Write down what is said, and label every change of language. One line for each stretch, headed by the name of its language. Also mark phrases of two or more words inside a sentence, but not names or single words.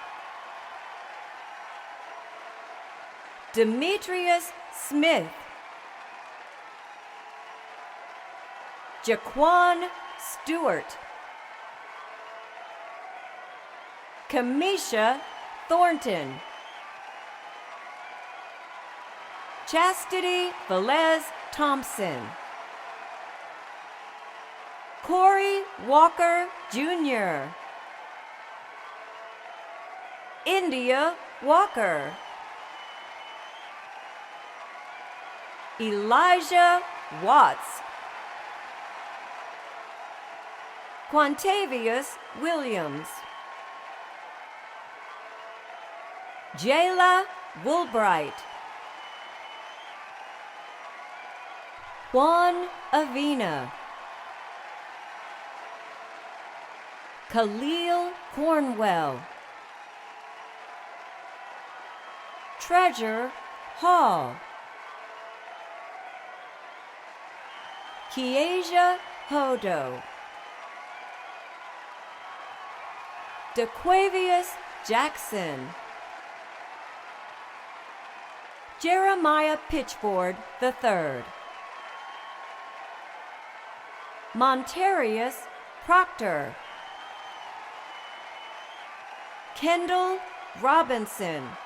English: Demetrius Smith. Jaquan Stewart. Kamisha Thornton. Chastity Velez Thompson. Corey Walker Jr. India Walker. Elijah Watts. Quantavius Williams. Jayla Woolbright. Juan Avina. Khalil Cornwell. Treasure Hall. Kiesia Hodo. DeQuavius Jackson. Jeremiah Pitchford III. Montarius Proctor. Kendall Robinson.